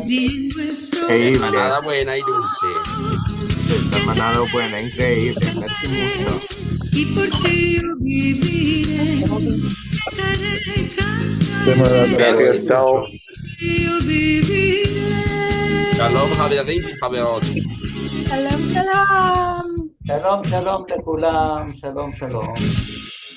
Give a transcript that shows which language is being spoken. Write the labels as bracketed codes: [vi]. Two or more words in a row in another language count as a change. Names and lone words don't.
[es] increíble. manada buena y dulce. Esta manada buena, increíble. Merci mucho. Y por ti yo viviré, cantaré, cantaré, Merci Chao. mucho. yo viviré. [he] Shalom, חברים וחברות. Shalom, shalom. שלום, שלום לכולם, שלום, שלום.